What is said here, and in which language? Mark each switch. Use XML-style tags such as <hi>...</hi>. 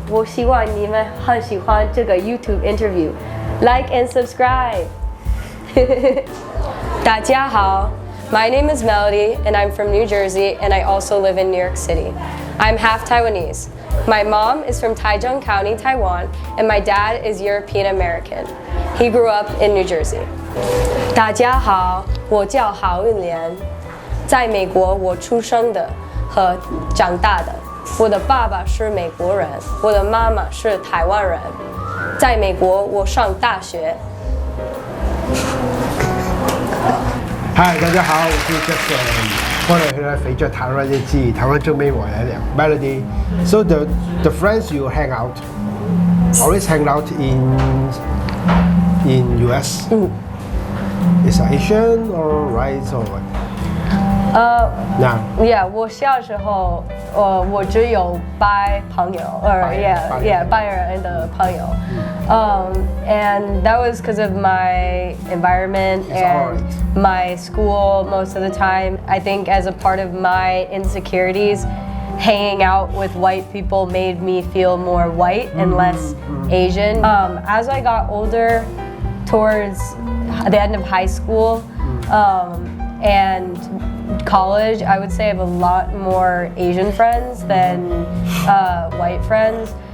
<zh>我希望你们很喜欢这个 YouTube interview.</zh> <en>Like and subscribe. 大家好, my name is Melody and I'm from New Jersey and I also live in New York City. I'm half Taiwanese. My mom is from Taichung County, Taiwan, and my dad is European American. He grew up in New Jersey.</en> <zh>大家好，我叫郝运莲，在美国我出生的和长大的。我的爸爸是美国人，我的妈妈是台湾人。在美国我上大学。嗨，大家好，我是 Jack， 欢迎回来肥Jack台湾日记，台湾正妹我来了 Melody.</zh> <en>So the friends you hang out always hang out in US. Is Asian or white or what?</en> <zh>Yeah, 我小时候，我只有白朋友，白人的朋友。</zh> <en>And that was because of my environment and my school most of the time. I think as a part of my insecurities, hanging out with white people made me feel more white and less Asian. As I got older, towards the end of high school and college, I would say I have a lot more Asian friends than white friends.</en>